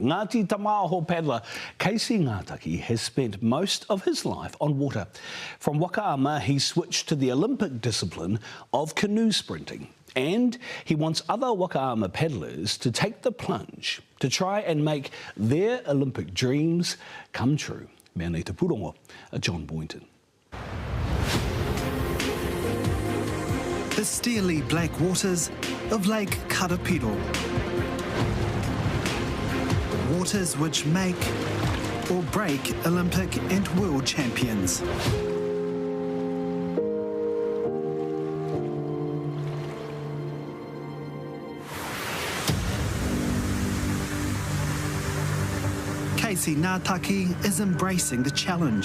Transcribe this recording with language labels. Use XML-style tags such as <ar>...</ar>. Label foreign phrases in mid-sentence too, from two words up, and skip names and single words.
<en>Ngāti Tamāho paddler Casey Ngātaki has spent most of his life on water. From waka he switched to the Olympic discipline of canoe sprinting. And he wants other waka paddlers to take the plunge to try and make their Olympic dreams come true.</en> <mi>Mea nei te purongo, John Boynton.</mi> <en>The steely black waters of Lake Karapiro. Waters which make or break Olympic and world champions. Casey Ngātaki is embracing the challenge.</en>